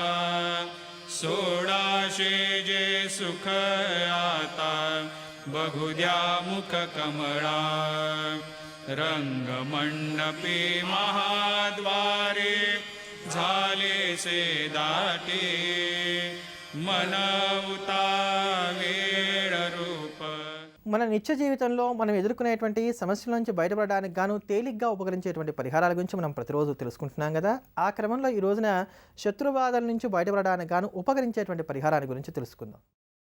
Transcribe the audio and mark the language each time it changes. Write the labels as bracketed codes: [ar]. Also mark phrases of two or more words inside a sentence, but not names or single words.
[mr] सोडाशे जे सुख आता बघू द्या मुख कमळा रंगमंडपी महाद्वारे झाले से दाटे मन उतावेळ रूप [te] మన నిత్య జీవితంలో మనం ఎదుర్కొనేటువంటి సమస్యల నుంచి బయటపడడానికి గాను తేలిగ్గా ఉపకరించేటువంటి పరిహారాల గురించి మనం ప్రతిరోజు తెలుసుకుంటున్నాం కదా. ఆ క్రమంలో ఈ రోజున శత్రుబాధల నుంచి బయటపడడానికి గాను ఉపకరించేటువంటి పరిహారాల గురించి తెలుసుకుందాం.